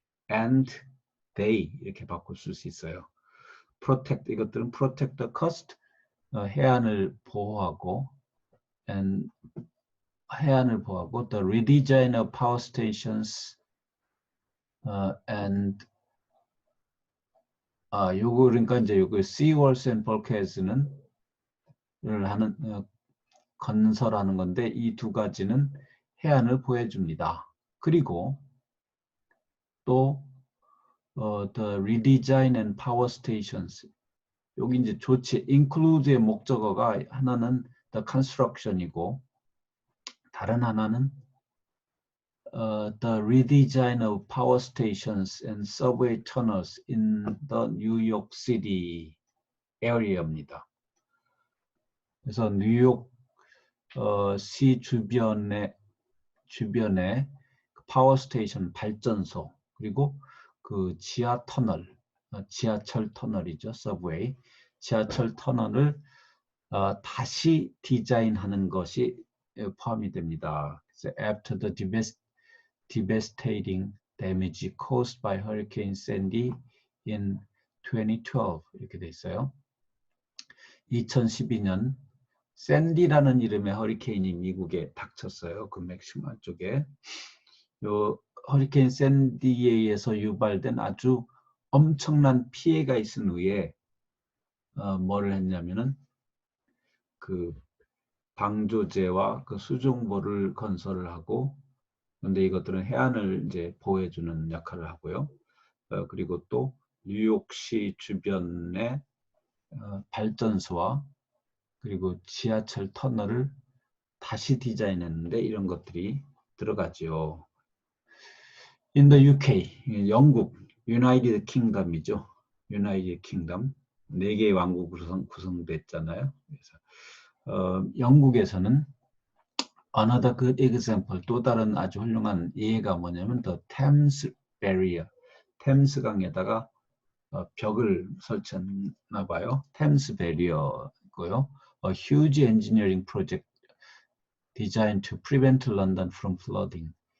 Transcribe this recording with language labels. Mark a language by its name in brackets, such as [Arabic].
[English] and they [Korean] 이렇게 바꿀 수 있어요. protect, 이것들은 [English] protect the coast, [Korean] 해안을 보호하고 and 해안을 보호하고 [English] the redesign of power stations and [Korean] 요거 그러니까 이제 요거 [English] sea walls and bulkheads [Korean] 는 하는 건설하는 건데 이 두 가지는 해안을 보호해줍니다. 그리고 또 [English] the redesign and power stations, [Korean] 여기 이제 조치 [English] include [Korean] 의 목적어가 하나는 [English] the construction [Korean] 이고 다른 하나는 [English] the redesign of power stations and subway tunnels in the New York City area [Korean] 입니다. 그래서 뉴욕 시 주변에 파워 스테이션 발전소 그리고 그 지하 터널, 지하철 터널이죠. 서브웨이, 지하철 터널을 다시 디자인하는 것이 포함이 됩니다. 그래서 [English] after the devastating damage caused by Hurricane Sandy in 2012 [Korean] 이렇게 돼 있어요. 2012년 샌디라는 이름의 허리케인이 미국에 닥쳤어요. 그 맥시마 쪽에. 요 허리케인 샌디에 의해서 유발된 아주 엄청난 피해가 있은 후에 뭐를 했냐면은 그 방조제와 그 수중보를 건설을 하고, 근데 이것들은 해안을 이제 보호해주는 역할을 하고요. 그리고 또 뉴욕시 주변의 발전소와 그리고 지하철 터널을 다시 디자인했는데 이런 것들이 들어가죠. [English] In the UK, [Korean] 영국, [English] United Kingdom [Korean] 이죠. United Kingdom, 4개의 왕국 구성됐잖아요. 그래서 영국에서는 [English] another good example, [Korean] 또 다른 아주 훌륭한 예가 뭐냐면 [English] the Thames Barrier, [Korean] 템스강에다가 벽을 설치했나 봐요. Thames Barrier고요. [English] A huge engineering project designed to prevent London from flooding.